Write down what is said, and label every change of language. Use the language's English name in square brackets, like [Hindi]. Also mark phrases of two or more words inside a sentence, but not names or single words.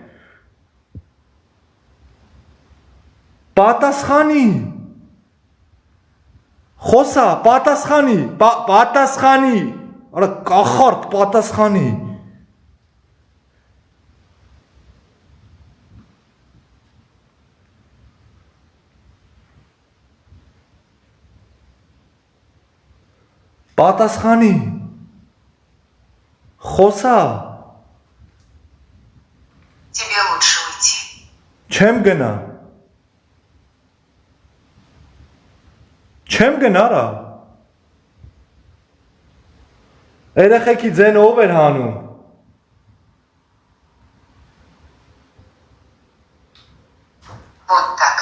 [Armenian] Պատասխանի, խոսա, պատասխանի, արա կախարդ պատասխանի։ Պատասխանի, խոսա։ [Russian] Тебе лучше уйти. [Armenian] Չեմ գնարա։ Երեխեքի ձենը ով էր հանում։ [Russian] Вот так.